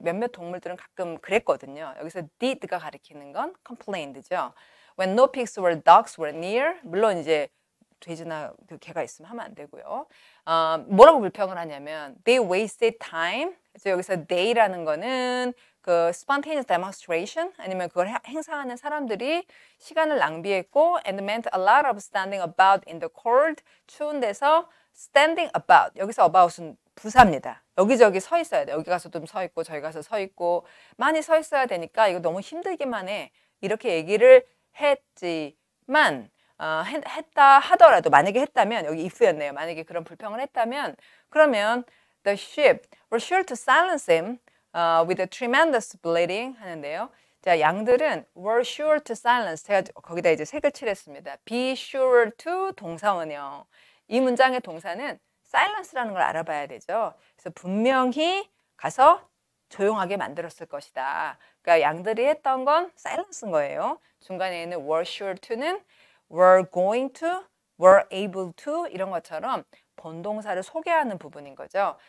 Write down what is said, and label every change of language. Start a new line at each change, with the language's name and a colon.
Korean: 몇몇 동물들은 가끔 그랬거든요. 여기서 did가 가리키는 건 complained죠.
English: When no pigs or dogs were near.
Korean: 물론 이제 돼지나 개가 있으면 하면 안 되고요. 뭐라고 불평을 하냐면
English: they wasted time.
Korean: 그래서 여기서 they라는 거는 그 spontaneous demonstration 아니면 그걸 행사하는 사람들이 시간을 낭비했고
English: and meant a lot of standing about in the cold.
Korean: 추운 데서
English: standing about.
Korean: 여기서 about은 부사입니다. 여기저기 서 있어야 돼. 여기 가서 좀 서 있고 저기 가서 서 있고 많이 서 있어야 되니까 이거 너무 힘들기만 해. 이렇게 얘기를 했지만 했다 하더라도 만약에 했다면 여기 if였네요. 만약에 그런 불평을 했다면 그러면
English: the sheep were sure to silence him with a tremendous bleating 하는데요.
Korean: 자, 양들은
English: were sure to silence.
Korean: 제가 거기다 이제 색을 칠했습니다.
English: be sure to 동사원형.
Korean: 이 문장의 동사는 silence라는 걸 알아봐야 되죠. 그래서 분명히 가서 조용하게 만들었을 것이다. 그러니까 양들이 했던 건 silence인 거예요. 중간에 있는
English: were sure to
Korean: 는
English: were going to, were able to
Korean: 이런 것처럼 본동사를 소개하는 부분인 거죠.